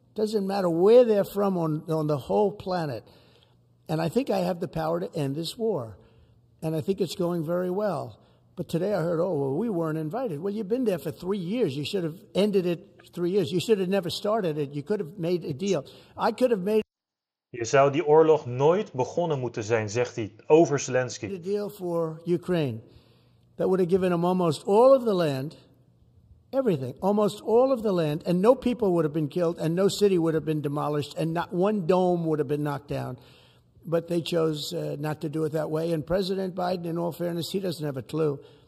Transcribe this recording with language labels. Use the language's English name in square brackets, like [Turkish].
[English] Doesn't matter where they're from on the whole planet. And I think I have the power to end this war. And I think it's going very well. But today I heard, we weren't invited. Well, you've been there for 3 years. You should have ended it 3 years. You should have never started it. You could have made a deal. I could have made... [Dutch] Je zou die oorlog nooit begonnen moeten zijn, zegt hij, over Zelensky. [English] A deal for Ukraine that would have given them almost all of the land, everything, almost all of the land, and no people would have been killed, and no city would have been demolished, and not one dome would have been knocked down. But they chose not to do it that way. And President Biden, in all fairness, he doesn't have a clue.